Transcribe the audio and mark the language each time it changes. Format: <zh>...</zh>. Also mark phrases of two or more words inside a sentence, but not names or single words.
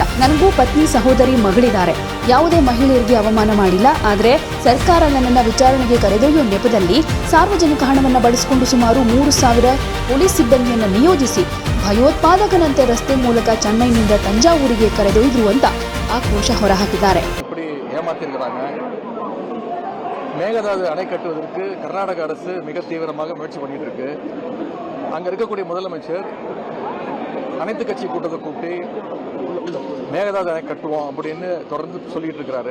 <kn>ನನಗೂ ಪತ್ನಿ ಸಹೋದರಿ ಮಗಳಿದ್ದಾರೆ. ಯಾವುದೇ ಮಹಿಳೆಯರಿಗೆ ಅವಮಾನ ಮಾಡಿಲ್ಲ. ಆದರೆ ಸರ್ಕಾರ ನನ್ನನ್ನು ವಿಚಾರಣೆಗೆ ಕರೆದೊಯ್ಯುವ ನೆಪದಲ್ಲಿ ಸಾರ್ವಜನಿಕ ಹಣವನ್ನು ಬಳಸಿಕೊಂಡು ಸುಮಾರು 3,000 ಪೊಲೀಸ್ ಸಿಬ್ಬಂದಿಯನ್ನು ನಿಯೋಜಿಸಿ ಭಯೋತ್ಪಾದಕನಂತೆ ರಸ್ತೆ ಮೂಲಕ ಚೆನ್ನೈನಿಂದ ತಂಜಾವೂರಿಗೆ ಕರೆದೊಯ್ದ್ರು ಅಂತ ಆಕ್ರೋಶ ಹೊರಹಾಕಿದ್ದಾರೆ.</kn> <ta>மேகதாது அணை கட்டுவதற்கு கர்நாடக அரசு மிக தீவிரமாக முயற்சி பண்ணிட்டு இருக்கு. அங்க இருக்கக்கூடிய முதலமைச்சர் அனைத்து கட்சி கூட்டத்தை கூட்டி மேகதாது அணை கட்டுவோம் அப்படின்னு தொடர்ந்து சொல்லிட்டு இருக்கிறாரு.</ta>